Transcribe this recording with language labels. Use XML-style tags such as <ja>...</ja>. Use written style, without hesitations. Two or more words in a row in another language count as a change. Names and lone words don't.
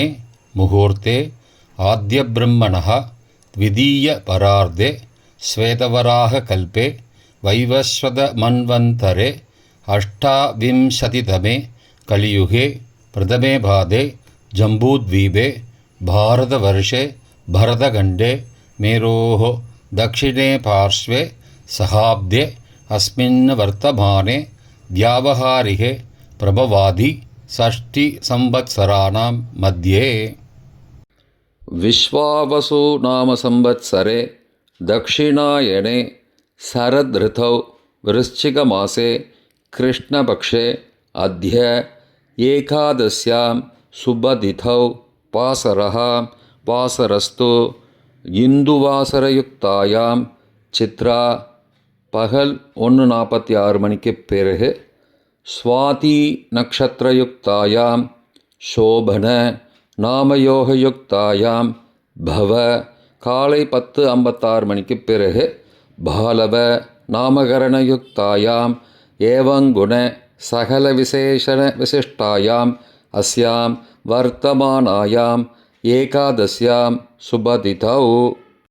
<sa>मुहूर्ते आद्य ब्रह्मणः द्वितीय परार्धे श्वेतवराह कल्पे वैवस्वत मन्वन्तरे अष्टाविंशतितमे कलियुगे प्रथमे पादे जम्बूद्वीपे भारतवर्षे भरतखण्डे मेरोः दक्षिणे पार्श्वे सहाब्दे अस्मिन् वर्तमाने व्यावहारिके प्रभवादि षष्टिसंवत्सराणां मध्ये. विश्वावसु नाम संवत्सरे दक्षिणायने शरदृतौ वृश्चिकमासे कृष्णपक्षे अद्य एकादश्यां शुभतिथौ वासरस्तु इन्दुवासरयुक्तायां चित्रा</sa> <ta>பகல் 1:46 மணிக்கு</ta> <sa>பிறகு, स्वाति नक्षत्रयुक्तायां शोभन नामयोगयुक्तायां बव</sa> <ta>காலை 10:56 மணிக்கு பிறகு,</ta> <sa>बालव नामकरणयुक्तायां एवङ्गुण सकल विशेषण विशिष्टायां अस्यां वर्तमानायां एकादश्यां शुभतिथौ.</sa>